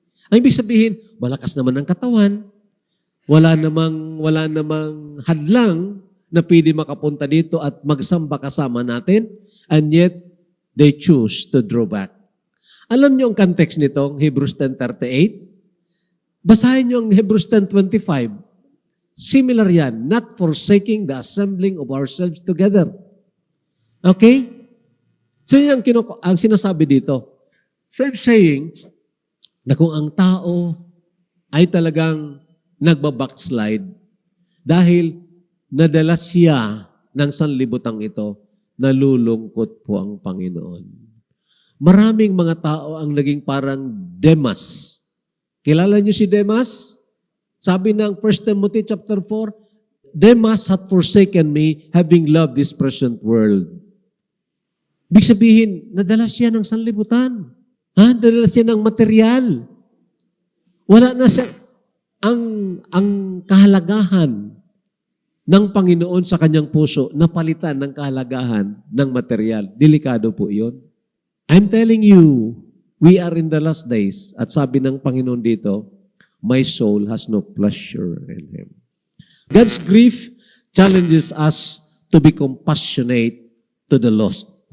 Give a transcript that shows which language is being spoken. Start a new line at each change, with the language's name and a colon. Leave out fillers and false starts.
Filipino: Ang ibig sabihin, malakas naman ang katawan, wala namang hadlang na pwede makapunta dito at magsamba kasama natin,
English: and yet, they choose to draw back.
Filipino: Alam niyo ang context nitong Hebrews 10:38? Basahin niyo ang Hebrews 10:25.
English: Similar yan, not forsaking the assembling of ourselves together. Okay?
Filipino: So yan ang sinasabi dito.
English: So I'm saying
Filipino: na kung ang tao ay talagang nagbabackslide dahil nadala siya ng sanlibutang ito, nalulungkot po ang Panginoon. Maraming mga tao ang naging parang Demas. Kilala niyo si Demas? Sabi ng
English: 1 Timothy chapter 4, Demas hath forsaken me, having loved this present world.
Filipino: Ibig sabihin, nadala siya ng sanlibutan. Nadala siya ng material. Wala na siya ang kahalagahan ng Panginoon sa kanyang puso, napalitan ng kahalagahan ng material. Delikado po iyon.
English: I'm telling you, we are in the last days.
Filipino: At sabi ng Panginoon dito,
English: my soul has no pleasure in Him. God's grief challenges us to be compassionate to the lost.